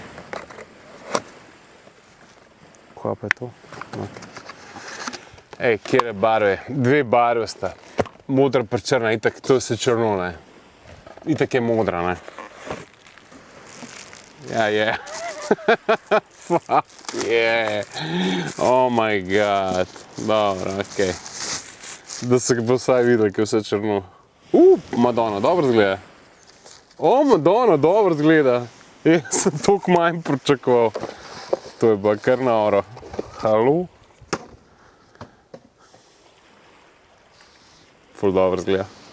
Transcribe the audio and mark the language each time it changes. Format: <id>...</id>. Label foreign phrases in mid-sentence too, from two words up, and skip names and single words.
<sl>Kaj pa je to? No. Ej, kjere barve? Dve barve sta. Modra pa črna, itak to se črno, ne. Itak je modra, ne. Ja, je. Fuck, je.</sl> <en>Oh my god.</en> <sl>Dobro, okej. Da se bo vsaj videl, ki je vse črno. Madonna, dobro zgleda. Madonna, dobro zgleda. Jaz sem toliko manj pričakoval. To je pa kar noro. Halo? Ful dobro zgleda.</sl>